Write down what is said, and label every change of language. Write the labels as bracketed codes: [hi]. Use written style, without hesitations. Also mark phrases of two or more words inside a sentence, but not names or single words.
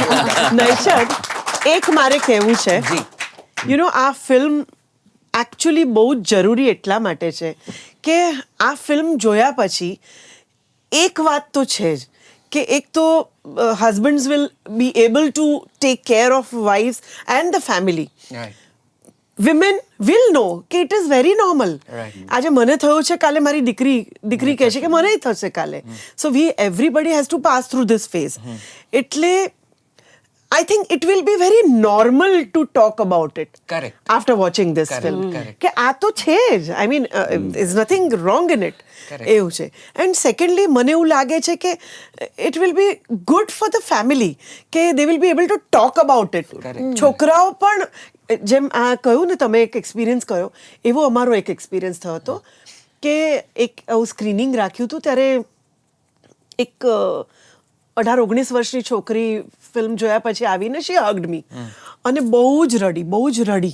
[gu] નૈશદ, એક મારે કહેવું છે, [en] you know [gu] આ ફિલ્મ એકચ્યુઅલી બહુ જ જરૂરી એટલા માટે છે કે આ ફિલ્મ જોયા પછી એક વાત તો છે જ કે એક તો [en] husbands will be able to take care of wives and the family. women will know કે it is very normal. [gu] આજે મને થયું છે, કાલે મારી દીકરી કહે છે કે મને થશે કાલે. [en] so everybody has to pass through this phase. એટલે I think it will be very normal to talk about it. Correct. After watching this film. [gu] કે આ તો છે જ. [en] I mean, there's nothing wrong in it. [gu] એવું છે. [en] And secondly, [gu] મને એવું લાગે છે [en] કે it will be good for the family કે they will be able to talk about it. [gu] છોકરાઓ પણ જેમ આ કહ્યું ને તમે, એક એક્સપિરિયન્સ કહ્યો, એવો અમારો એક એક્સપિરિયન્સ થયો હતો કે એક આવું સ્ક્રીનિંગ રાખ્યું હતું ત્યારે એક 18-19 વર્ષની છોકરી ફિલ્મ જોયા પછી આવીને [en] she hugged me [gu] અને બહુ જ રડી.